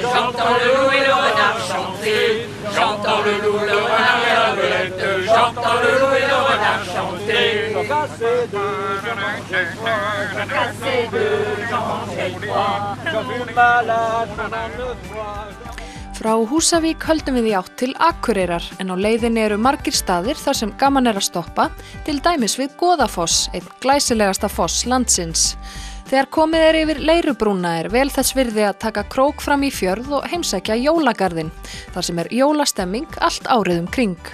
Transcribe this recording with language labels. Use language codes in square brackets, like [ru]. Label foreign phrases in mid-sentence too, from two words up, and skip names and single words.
[fr] J'entends le loup et le renard chanter. J'entends le loup, le renard et la belette. J'entends le loup et le renard chanter. J'en cassais 2, j'en mangeais 3. J'en cassais 2, j'en mangeais 3. J'en fus malade pendant 9 mois. [is] Frá Húsavík höldum við í átt til Akureyrar, en á leiðinni margir staðir þar sem gaman að stoppa, til dæmis við Goðafoss, einn glæsilegasta foss landsins. Þegar komið yfir Leirubrúna vel þess virði að taka krók fram í fjörð og heimsækja jólagarðinn, þar sem jólastemming allt árið kring.